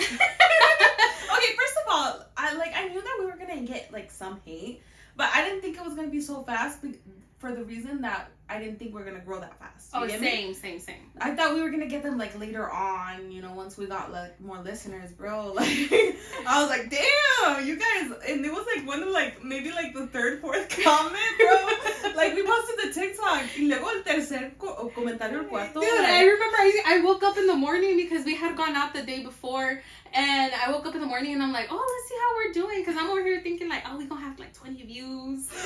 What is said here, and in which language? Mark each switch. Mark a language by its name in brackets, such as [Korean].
[English] Okay, first of all, I knew that we were gonna get like some hate, but I didn't think it was gonna be so fast for the reason that I didn't think we were gonna grow that fast. Oh, same. I thought we were gonna get them like later on, once we got like more listeners, bro. Like I was like, damn, you guys, and it was like one of maybe the third, fourth comment, bro. Like we posted the TikTok, [Spanish] y luego el tercer comentario, el cuarto. [English] Dude, I remember I woke up in the morning because we had gone out the day before, and I woke up in the morning and I'm like, oh, let's see how we're doing, because I'm over here thinking like, oh, we gonna have like 20 views.